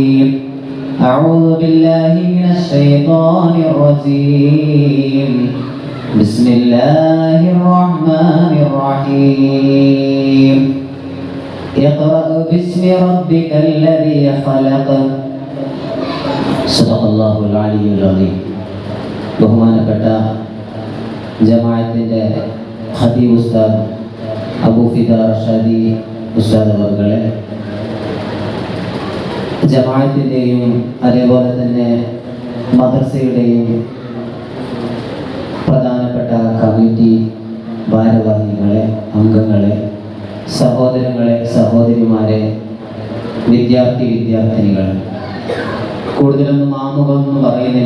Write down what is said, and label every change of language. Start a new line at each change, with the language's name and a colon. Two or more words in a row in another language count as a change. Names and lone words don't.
Arabic: أعوذ بالله من الشيطان الرجيم. بسم الله الرحمن الرحيم. اقرأ باسم ربك الذي خلق. صدق الله العلي العظيم.
Malayalam: ബഹുമാനപ്പെട്ട ജമാഅത്തിന്റെ ഖതീബ് ഉസ്താദ് അബൂ ഫിദ റഷാദി ഉസ്താദ് അവർകളെ, ജമാഅത്തിൻ്റെയും അതേപോലെ തന്നെ മദ്രസയുടെയും പ്രധാനപ്പെട്ട കമ്മിറ്റി ഭാരവാഹികളെ, അംഗങ്ങളെ, സഹോദരങ്ങളെ, സഹോദരിമാരെ, വിദ്യാർത്ഥിനികൾ, കൂടുതലൊന്നും ആമുഖമൊന്നും പറയുന്നില്ല.